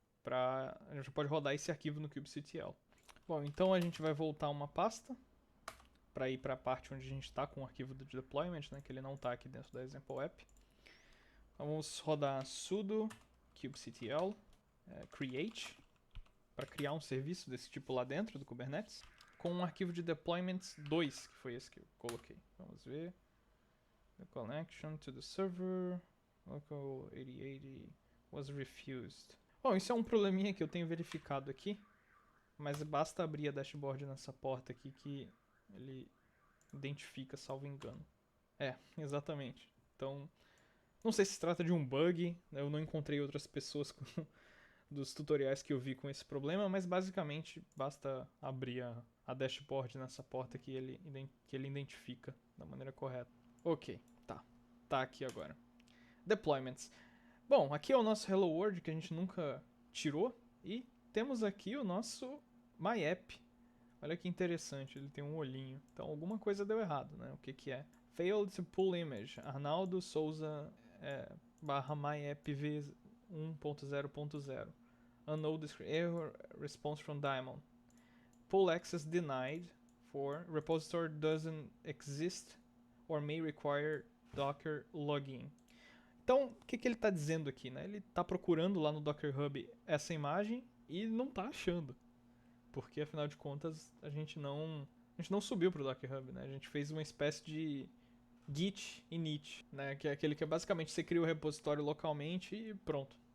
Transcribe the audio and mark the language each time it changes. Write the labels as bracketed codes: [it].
[pt] A gente pode rodar esse arquivo no kubectl. Bom, então a gente vai voltar uma pasta para ir para a parte onde a gente está com o arquivo de deployment, né, que ele não está aqui dentro da example app. Vamos rodar sudo kubectl create para criar um serviço desse tipo lá dentro do Kubernetes com um arquivo de deployment 2, que foi esse que eu coloquei. Vamos ver. [en] The connection to the server local 8080 was refused. [pt] Bom, isso é um probleminha que eu tenho verificado aqui, mas basta abrir a dashboard nessa porta aqui que ele identifica, salvo engano. Exatamente. Então, não sei se trata de um bug, eu não encontrei outras pessoas dos tutoriais que eu vi com esse problema, mas basicamente basta abrir a dashboard nessa porta que ele identifica da maneira correta. Ok, tá aqui agora. Deployments. Bom, aqui é o nosso Hello World que a gente nunca tirou e temos aqui o nosso MyApp. Olha que interessante, ele tem um olhinho. Então alguma coisa deu errado, né? O que que é? [en] Failed to pull image. Arnaldo Souza barra MyApp v 1.0.0. Unknown error response from Diamond. Pull access denied for repository doesn't exist or may require Docker login. [pt] Então, o que ele está dizendo aqui? Né? Ele está procurando lá no Docker Hub essa imagem e não está achando. Porque, afinal de contas, a gente não subiu para o Docker Hub. Né? A gente fez uma espécie de git init, né? Que é aquele que basicamente você cria o repositório localmente e pronto.